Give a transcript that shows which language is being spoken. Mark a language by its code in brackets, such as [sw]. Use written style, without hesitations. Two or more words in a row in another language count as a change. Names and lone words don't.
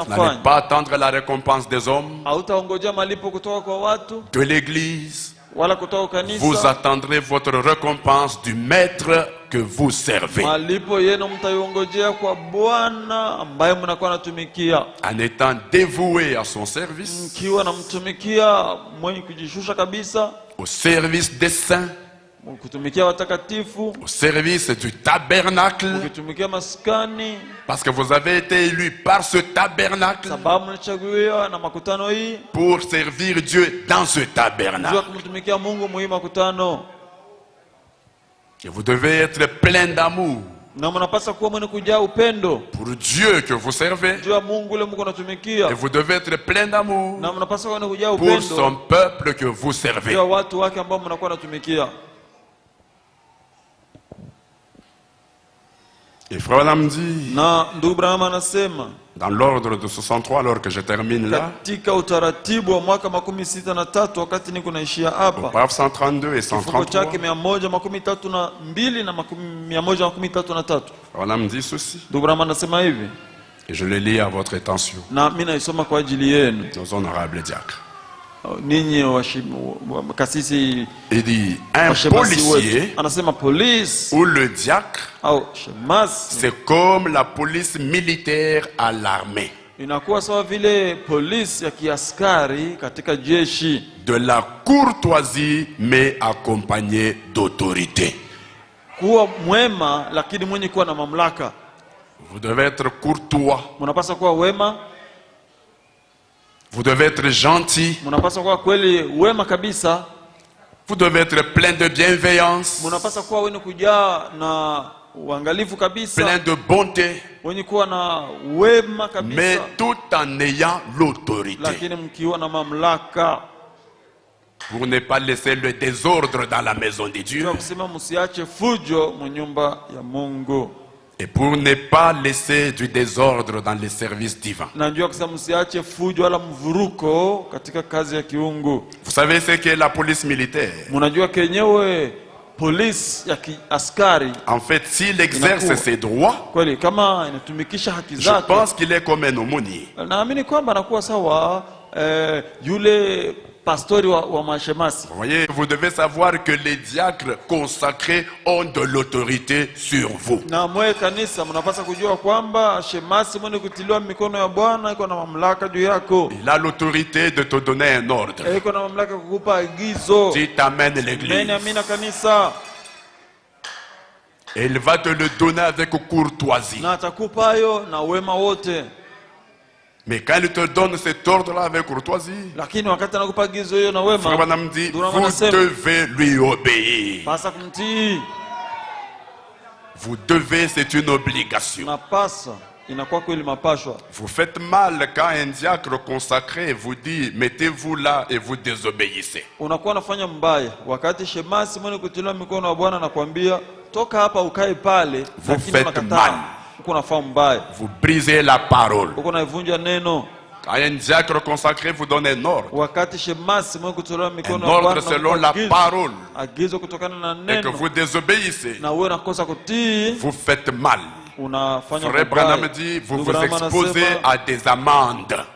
[fr] N'allez [sw] anafanya. [fr] pas attendre la récompense des hommes, [sw] Hautaongojea malipo kutoka kwa watu [fr] de l'Église. [sw] wala kutoka [fr] Vous [sw] kanisa. [fr] attendrez votre récompense du maître que vous servez. [sw] Malipo yenu mtaiongojea kwa Bwana ambaye mnakuwa natumikia, [fr] En étant dévoué à son service, [sw] mkiwa namtumikia mwenye kujishusha kabisa, [fr] au service des saints, [sw] kutumikia watakatifu, [fr] au service du tabernacle, [sw] ukitumikia maskani, [fr] parce que vous avez été élu par ce tabernacle [sw] sababu mlichaguliwa na makutano hii [fr] pour servir Dieu dans ce [sw] jua [fr] tabernacle. [sw] kumtumikia Mungu muhimu makutano. [fr] Et vous devez être plein d'amour [sw] Na mnapasa kuwa mwenye kujaa upendo [fr] pour Dieu que vous servez. [sw] juu ya Mungu ule Mungu [fr] Et [sw] natumikia, [fr] vous devez être plein d'amour [sw] na mnapasa kuwa mwenye kujaa [fr] pour [sw] upendo [fr] son peuple que vous [sw] juu [fr] servez. [sw] ya watu wake ambao mnakuwa natumikia. [fr] Et Frère Branham dit, [sw] Na ndugu Branham anasema [fr] dans l'ordre de 63, alors que je termine là, [sw] katika utaratibu wa mwaka 63 wakati niko naishia [fr] au [sw] hapa, [fr] paragraphe 132 et [sw] kifungo [fr] 133, [sw] chake 132 na 133. [fr] Frère Branham dit ceci, [sw] Ndugu Branham anasema hivi, [fr] et je le lis à votre attention, [sw] na mimi naisoma kwa ajili yenu [fr] nos honorables diacres. [sw] ninyi kasisi [fr] Il dit, un [sw] washemasi [fr] policier [sw] wetu. Anasema polisi [fr] ou le diacre, [sw] au shemasi [fr] c'est comme la police militaire à l'armée. [sw] inakuwa sawa vile polisi ya kiaskari katika jeshi, [fr] De la courtoisie mais accompagnée d'autorité. [sw] kuwa mwema lakini mwenye kuwa na mamlaka. [fr] Vous devez être courtois, [sw] Mnapaswa kuwa wema, [fr] vous devez être gentil, [sw] mnapaswa kuwa kweli wema kabisa, [fr] vous devez être plein de bienveillance, [sw] mnapaswa kuwa wenye kujaa na uangalifu kabisa, [fr] plein de bonté, [sw] wenye kuwa na wema [fr] mais [sw] kabisa, [fr] tout en ayant l'autorité, [sw] lakini mkiwa na mamlaka, [fr] pour ne pas laisser le désordre dans la maison de Dieu. [sw] kwa kusema msiache fujo mu nyumba ya Mungu. [fr] Et pour ne pas laisser du désordre dans les services divins. [sw] Najua kusema msiache fujo wala mvuruko katika kazi ya kiungu. [fr] Vous savez ce qu'est la police militaire? [sw] Mnajua kenyewe polisi ya askari. [fr] En fait, s'il exerce ses droits, [sw] kweli kama inatumikisha haki [fr] je [sw] zake, [fr] pense qu'il est comme un aumônier. [sw] naamini kwamba anakuwa sawa yule pastori wa mashemasi. [fr] Vous voyez, vous devez savoir que les diacres consacrés ont de l'autorité sur vous. [sw] Na mwe kanisa mnapaswa kujua kwamba shemasi mwenye kutiliwa mikono ya Bwana iko na mamlaka juu yako. [fr] Il a l'autorité de te donner un ordre. [sw] Iko na mamlaka kukupa agizo. [fr] Tu t'amènes l'église. [sw] Amina kanisa. [fr] Et il va te le donner avec courtoisie. [sw] Na atakupa hayo na wema wote. [fr] Mais quand il te donne cet ordre-là avec courtoisie, [sw] lakini wakati anakupa agizo hiyo na wema, [fr] Frère Branham dit, vous devez lui obéir. [sw] Pasa kumtii. [fr] Vous devez, c'est une obligation. [sw] Napasa, inakuwa kweli mapashwa. [fr] Vous faites mal quand un diacre consacré vous dit, mettez-vous là et vous désobéissez. [sw] Unakuwa unafanya mbaya wakati shemasi mwenye kutiliwa mikono ya Bwana anakuambia toka hapa ukae pale, lakini unakataa. [fr] Vous brisez la parole. Quand un diacre consacré vous donne un ordre, un ordre selon la parole, et que vous désobéissez, vous faites mal. Frère Branham dit, vous vous exposez à des amendes.